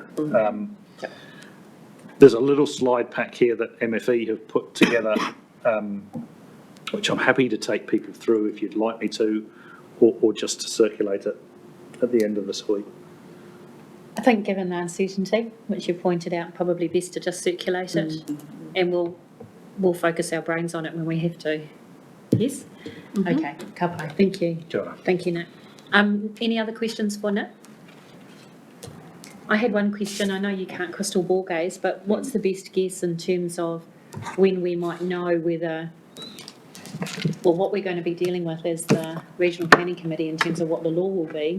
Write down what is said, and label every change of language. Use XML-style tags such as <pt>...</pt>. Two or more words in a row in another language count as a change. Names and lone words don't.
<en>There's a little slide pack here that MFE have put together which I'm happy to take people through if you'd like me to, or just to circulate it at the end of this week. I think given the uncertainty, which you pointed out, probably best to just circulate it, and we'll focus our brains on it when we have to. Yes?</en> <mi>Okay, ka pai.</mi> <en>Thank you.</en> <mi>Kia ora.</mi> <en>Thank you, Nick. Any other questions for Nick? I had one question. I know you can't crystal ball gaze, but what's the best guess in terms of when we might know whether, well, what we're going to be dealing with as the Regional Planning Committee in terms of what the law will be?</en>